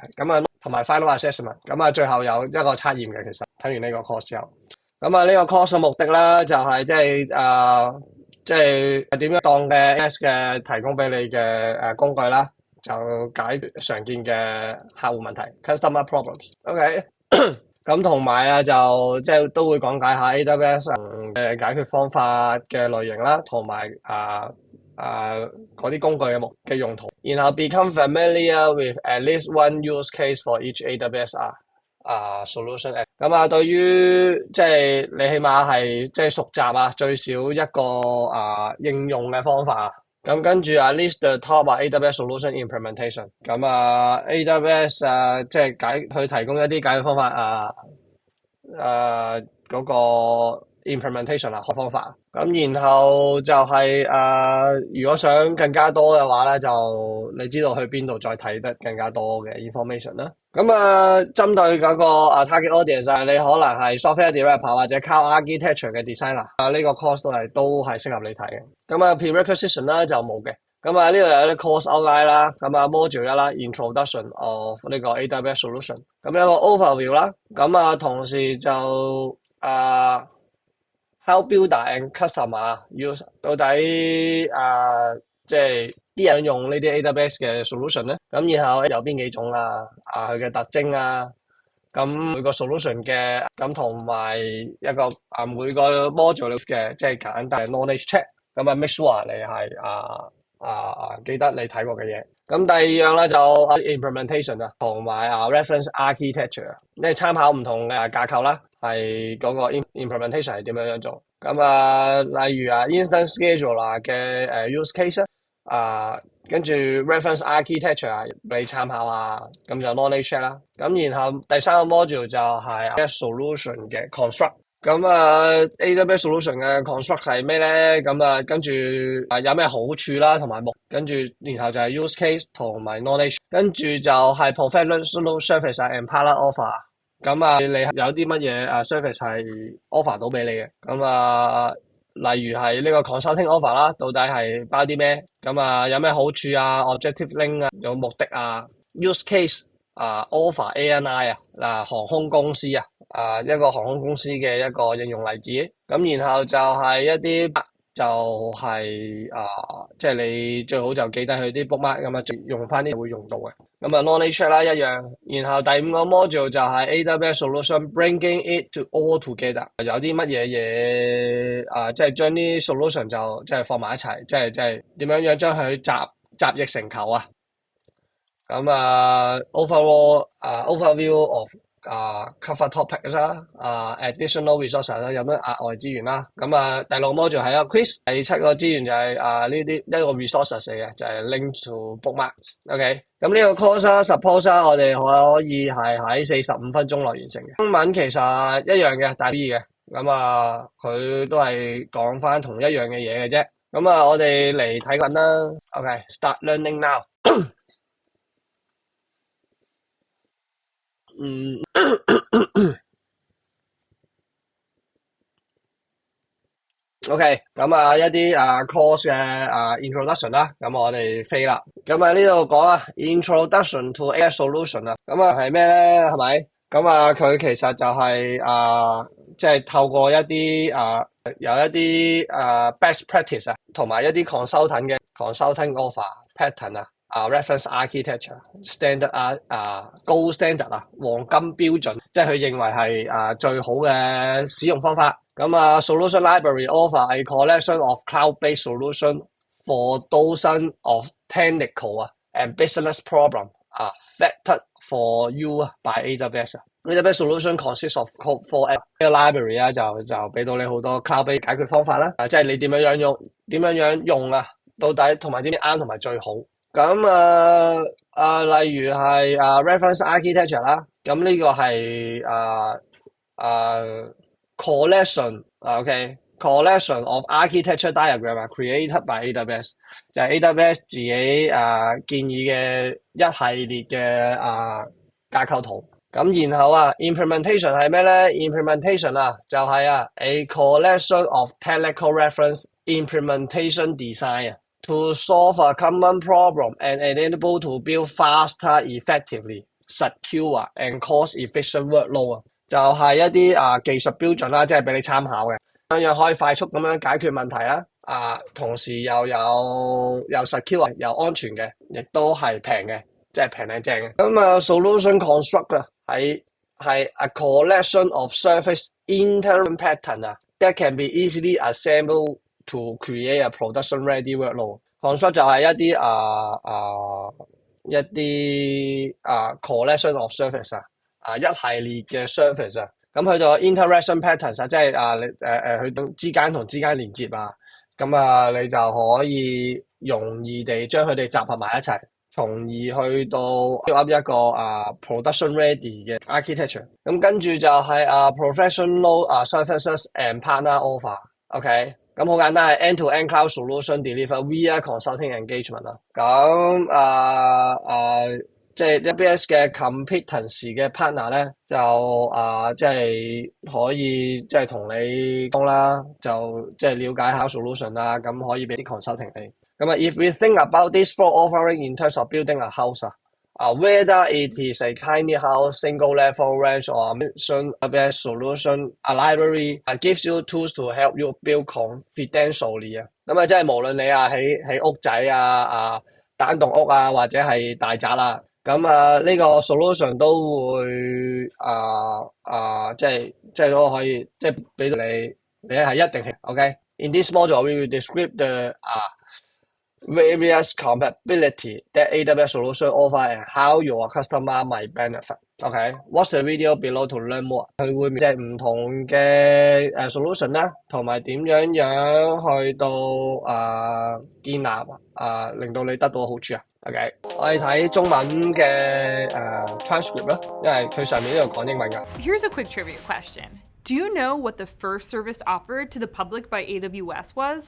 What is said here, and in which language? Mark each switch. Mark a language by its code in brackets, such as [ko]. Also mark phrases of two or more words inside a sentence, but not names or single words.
[yue] 咁同埋 [en] final assessment。 [yue] 咁最後有一個測驗嘅，其實睇完呢個 course 之後。咁呢個 course 嘅目的啦，就係即係點樣當嘅 AWS 嘅提供俾你嘅工具啦，就解決常見嘅客戶問題 [en] customer problems。 [yue] OK， 咁同埋就即係都會講解下 AWS 嘅解決方法嘅類型啦，同埋嗰啲工具嘅用途，然後 [en] become familiar with at least one use case for each AWS solution。 [yue] 咁對於即係你起碼係即係熟習最少一個應用嘅方法。咁跟住 [en] list the top AWS solution implementation。 [yue] 咁AWS 即係去提供一啲解決方法嗰個 implementation 學方法。咁然後就係如果想更加多嘅話咧，就你知道去邊度再睇得更加多嘅 information 啦。咁針對嗰個 [en] target audience [yue] 你可能係 [en] software developer [yue] 或者 [en] cloud architecture [yue] 嘅 designer。呢個 course 都係適合你睇嘅。咁prerequisition 啦就冇嘅。咁呢度有啲 [en] course outline [yue] 啦。咁module 1啦 [en] introduction of [yue] 呢個 AWS solution。咁有個 overview 啦。咁同時就 [en] How builder and customer use [yue] 到底即係啲人用呢啲 AWS 嘅 solution 咧，咁然後有邊幾種佢嘅特徵咁每個 solution 嘅咁同埋一個每個 module 嘅即係簡單嘅 [en] knowledge check。 [yue] 咁 [en] make sure [yue] 你係記得你睇過嘅嘢。咁第二樣咧就implementation同埋 [en] reference architecture， [yue] 你係參考唔同嘅架構啦，係嗰個 implementation 係點樣做。咁例如 [en] instance scheduler [yue] 嘅 [en] use case [yue] 跟住 [en] reference architecture [yue] 你參考咁就 [en] knowledge check [yue] 啦。咁然後第三個 module 就係 AWS solution 嘅 construct。咁AWS solution 嘅 construct 係咩咧？咁跟住有咩好處啦，同埋跟住然後就係 [en] use case [yue] 同埋 knowledge， 跟住就係 [en] professional service and partner offer。 [yue] 咁你有啲乜嘢service 係 offer 到俾你嘅？咁例如係呢個 [en] consulting offer [yue] 啦，到底係包啲咩？咁有咩好處 [en] objective link [yue] 有目的 [en] use case offer ANI [yue] 航空公司一個航空公司嘅一個應用例子。咁然後就係一啲就係即係你最好就記得佢啲 bookmark， 咁用翻啲會用到嘅。咁 [en] knowledge check [yue] 啦一樣。然後第五個 module 就係 AWS solution [en] bringing it to all together， [yue] 有啲乜嘢即係將啲 solution 就即係放埋一齊，即係點樣將佢集腋成裘咁 [en] overview of cover topics [yue] 啦 [en] additional resources [yue] 啦，有咩額外資源啦。咁第六個 module 係quiz。第七個資源就係呢啲一個 resources 嚟嘅，就係 [en] link to bookmark。 [yue] OK， 咁呢個 [en] course suppose [yue] 我哋可以係喺45分鐘內完成嘅。中文其實一樣嘅，大 B 嘅。咁佢都係講翻同一樣嘅嘢嘅啫。咁我哋嚟睇緊啦。OK， [en] start learning now。 [yue] OK， 咁一啲course 嘅introduction 啦，咁我哋飛啦。咁呢度講 [en] introduction to AWS solution [yue] 咁係咩咧？係咪？咁佢其實就係即係透過一啲有一啲 [en] best practice [yue] 同埋一啲 [en] consulting offer pattern reference architecture standard [yue] 高 standard 黃金標準，即係佢認為係最好嘅使用方法。 [en] 咁 solution library offer a collection of cloud-based solution for dozens of technical and business problem vetted for you by AWS。AWS Solution consists of 4 [yue] 呢個 library 就俾到你好多 cloud-based 解決方法啦，即係你點樣用到底同埋點樣啱同埋最好。咁例如係 [en] reference architecture [yue] 啦，咁呢個係 [en] collection of architecture diagram created by AWS， [yue] 就係 AWS 自己建議嘅一系列嘅架構圖。咁然後 [en] implementation [yue] 係咩咧 [en] ？implementation 就係 a collection of technical reference implementation design to solve a common problem and enable to build faster, effectively, secure and cost-efficient workload [yue] 就係一啲技術標準啦，即係俾你參考嘅，咁樣可以快速咁樣解決問題啦。同時又secure 又安全嘅，亦都係平嘅，即係平靚正嘅。 [en] 咁 solution construct 係a collection of surface internal pattern that can be easily assembled to create a production ready workload。construct 就係 [yue] 一啲 [en] collection of surface [yue] 一系列嘅 surface 咁去到 [en] interaction patterns [yue] 即係佢之間同之間連接咁你就可以容易地將佢哋集合埋一齊，從而去到 [en] build up [yue] 一個 [en] production ready [yue] 嘅 architecture。咁跟住就係 [en] professional services and partner offer。 [yue] OK。咁好簡單係 [en] end-to-end cloud solution deliver via consulting engagement [yue] 咁即係 AWS 嘅 competence 嘅 partner 咧，就即係可以即係同你講啦，就即係了解下 solution 咁可以俾啲 consulting 你。 [en] 咁 if we think about this for offering in terms of building a house whether it is a tiny house, single level range or AWS solution, a library gives you tools to help you build confidentially [yue] 咁即係無論你起屋仔單棟屋或者係大宅咁呢個 solution 都會即係都可以即係俾到你係一定係 OK。 [en] In this module, we will describe the various compatibility that AWS Solution offer and how your customer might benefit. Okay, watch the video below to learn more. [yue] 佢會即係唔同嘅solution 啦，同埋點樣去到建立令到你得到好處OK， 我哋睇中文嘅transcript 啦，因為佢上面呢度講英文㗎。 [en] Here's a quick trivia question. Do you know what the first service offered to the public by AWS was?